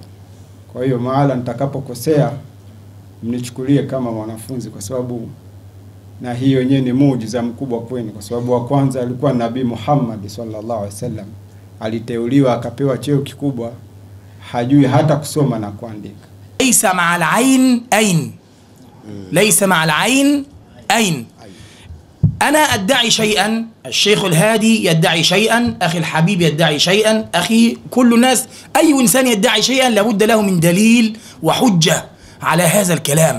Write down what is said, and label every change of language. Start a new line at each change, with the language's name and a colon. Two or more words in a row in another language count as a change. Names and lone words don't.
Swahili: Kwa hiyo mahala nitakapokosea mnichukulie kama mwanafunzi, kwa sababu na hiyo yenyewe ni muujiza mkubwa kwenu, kwa sababu wa kwanza alikuwa Nabii Muhammad
Arabic: صلى الله عليه وسلم,
Swahili: aliteuliwa akapewa cheo kikubwa, hajui hata kusoma na kuandika.
Arabic: ليس مع العين أين ليس مع العين أين. أنا أدعي شيئا، الشيخ الهادي يدعي شيئا، أخي الحبيب يدعي شيئا، أخي كل الناس، أي إنسان يدعي شيئا لابد له من دليل وحجة على هذا الكلام.